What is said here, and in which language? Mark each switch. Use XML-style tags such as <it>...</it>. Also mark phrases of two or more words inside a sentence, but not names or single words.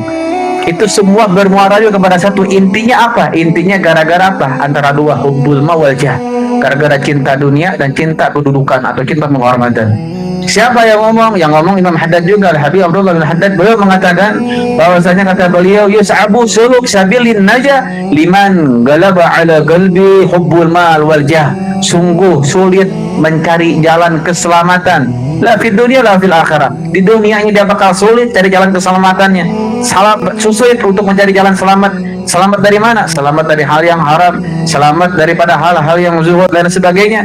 <id>Itu semua bermuara juga kepada satu. Intinya apa? Intinya gara-gara apa? Antara dua,</id> <ar>حب المال والجاه,</ar> <id>gara-gara cinta dunia dan cinta kedudukan atau cinta penghormatan. Siapa yang ngomong? Yang ngomong Imam Haddad juga, Habib Abdullah bin Haddad. Beliau mengatakan bahwasanya, kata beliau,</id> <ar>يعسر سلوك سبيل النجاة لمن غلب على قلبي حب المال والجاه.</ar> <id>Sungguh sulit mencari jalan keselamatan,</id> <ar>لا في الدنيا لا في الآخرة.</ar> <id>Di dunianya dia bakal sulit cari jalan keselamatannya. Sulit untuk mencari jalan selamat. Selamat dari mana? Selamat dari hal yang haram, selamat daripada hal-hal yang zuhud dan sebagainya.</id>